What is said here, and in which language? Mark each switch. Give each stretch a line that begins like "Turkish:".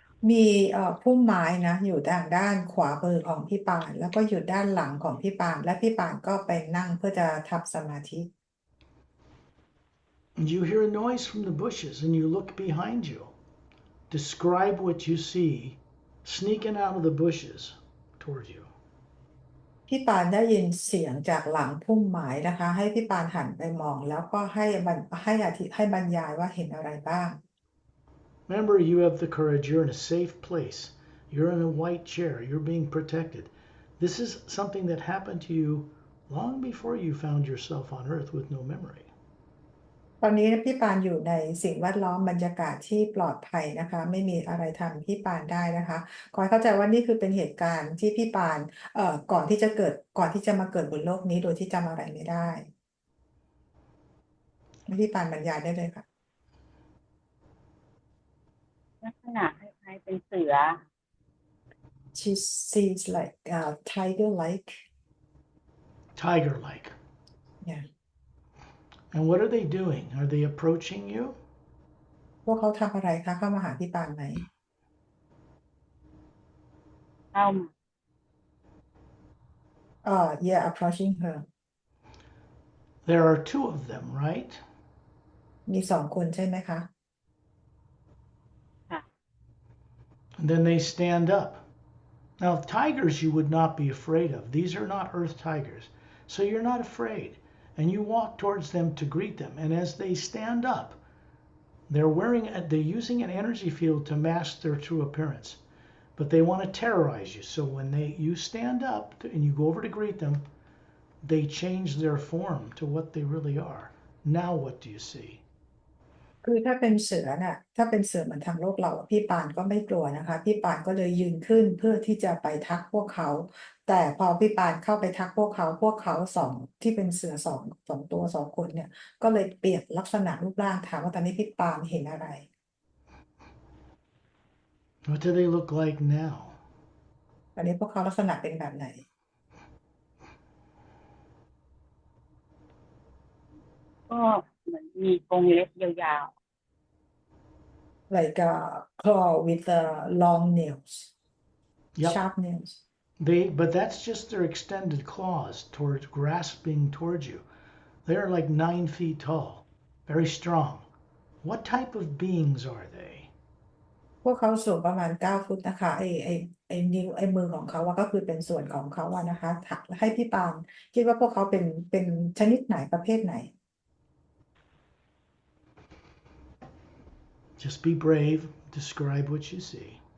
Thai: มีพุ่มไม้นะอยู่ทางด้านขวามือของพี่ปานแล้วก็อยู่ด้านหลังของพี่ปานและพี่ปานก็ไปนั่งเพื่อจะทำสมาธิ
English: And you hear a noise from the bushes and you look behind you. Describe what you see sneaking out of the bushes toward you.
Thai: พี่ปานได้ยินเสียงจากหลังพุ่มไม้นะคะให้พี่ปานหันไปมองแล้วก็ให้บรรยายว่าเห็นอะไรบ้าง
English: Remember, you have the courage. You're in a safe place. You're in a white chair. You're being protected. This is something that happened to you long before you found yourself on Earth with no memory.
Thai: ตอนนี้พี่ปานอยู่ในสิ่งแวดล้อมบรรยากาศที่ปลอดภัยนะคะไม่มีอะไรทำพี่ปานได้นะคะขอให้เข้าใจว่านี่คือเป็นเหตุการณ์ที่พี่ปานก่อนที่จะมาเกิดบนโลกนี้โดยที่จำอะไรไม่ได้พี่ปานบรรยายได้เลยค่ะ ลักษณะคล้ายๆเป็นเสือ
English: She sees like tiger-like. Tiger-like. Yeah. And what are they doing? Are they approaching you?
Thai: พวกเขาทำอะไรคะเข้ามาหาพี่ปานไหม เข้ามา
English: Yeah, approaching her. There are two of them, right?
Thai: มีสองคนใช่ไหมคะ ค่ะ
English: And then they stand up. Now, tigers you would not be afraid of. These are not earth tigers. So you're not afraid. And you walk towards them to greet them. And as they stand up, they're using an energy field to mask their true appearance. But they want to terrorize you. So when you stand up and you go over to greet them, they change their form to what they really are. Now what do you see?
Thai: คือถ้าเป็นเสือน่ะถ้าเป็นเสือเหมือนทางโลกเราพี่ปานก็ไม่กลัวนะคะพี่ปานก็เลยยืนขึ้นเพื่อที่จะไปทักพวกเขาแต่พอพี่ปานเข้าไปทักพวกเขาสองที่เป็นเสือสองตัวสองคนเนี่ยก็เลยเปลี่ยนลักษณะรูปร่างถามว่าตอนนี้พี่ปานเห็นอะไร
English: What do they look like now?
Thai: ตอนนี้พวกเขาลักษณะเป็นแบบไหน ก็เหมือนมีกรงเล็บยาว
English: like a claw with long nails, Yep. sharp nails. But that's just their extended claws towards grasping towards you. They're like 9 feet tall, very strong. What type of beings are they?
Thai: พวกเขาสูงประมาณ9 ฟุตนะคะนิ้วมือของเขาว่าก็คือเป็นส่วนของเขาว่านะคะให้พี่ปานคิดว่าพวกเขาเป็นชนิดไหนประเภทไหน
English: Just be brave. Describe what you see.